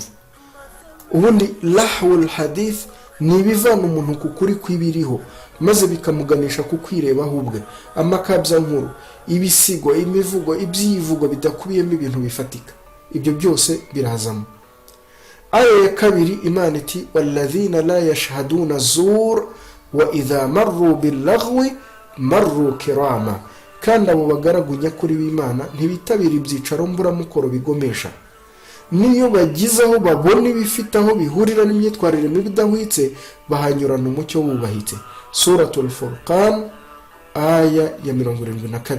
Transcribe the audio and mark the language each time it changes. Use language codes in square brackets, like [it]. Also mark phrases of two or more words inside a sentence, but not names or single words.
[rw] Ubundi [ar] لهو الحديث [rw] ni ibivana umuntu ku kuri kw'ibiriho maze bikamuganisha ku kwirebaho ubwe, amakabya nkuru, ibisigo, imivugo, ibyivugo bidakubiyemo ibintu bifatika. Ibyo byose birazamo. Aya ya 2 Imana iti [ar] والذين لا يشهدون الزور وإذا مروا باللغو مروا كراما. [rw] Kandi abo bagaragu nyakuri b'Imana ntibitabira ibyicaro mburamukoro bigomesha, niyo bagize aho babona ibifite aho bihurira n'imyitwarire mibi idahwitse bahanyurana umucyo wubahitse. Suratul Furqan aya ya 72.